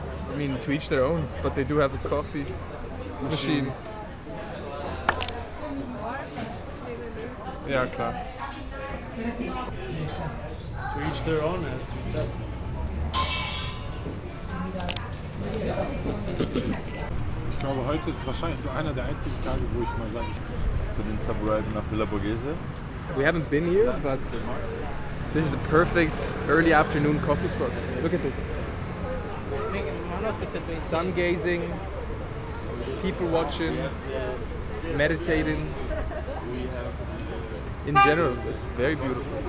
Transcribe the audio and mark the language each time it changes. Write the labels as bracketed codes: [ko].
[en] I mean, to each their own, but they do have a coffee machine. [de] Ja, klar. [en] To each their own, as we said. [de] Ich glaube, heute ist wahrscheinlich so einer der einzigen Tage, wo ich mal sage, Für den Subway nach Villa Borghese. [en] We haven't been here, but this is the perfect early afternoon coffee spot. Look at this. Sun gazing, people watching, meditating. In general, it's very beautiful.